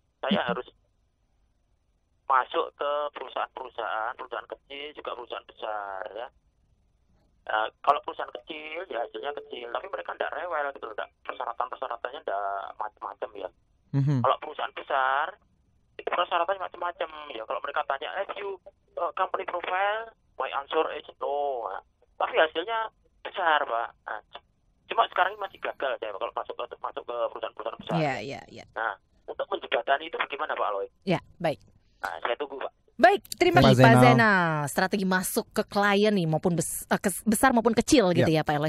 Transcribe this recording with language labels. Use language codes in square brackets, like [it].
[id] Saya harus masuk ke perusahaan kecil juga perusahaan besar ya. Kalau perusahaan kecil ya hasilnya kecil, tapi mereka tidak rewel gitu, persyaratannya tidak macam-macam ya. Kalau perusahaan besar itu persyaratannya macam-macam ya. Kalau mereka tanya, [en] have you company profile? My answer is no. [id] Nah, tapi hasilnya besar Pak. Nah, cuma sekarang ini masih gagal saya kalau masuk ke perusahaan-perusahaan besar. Iya. Nah, untuk menjembatani itu bagaimana Pak Aloy? Ya, baik. Nah, saya tunggu Pak. Baik, terima Pak kasih Pak Zainal. Zainal. Strategi masuk ke klien nih maupun besar maupun kecil gitu ya Pak Eloy.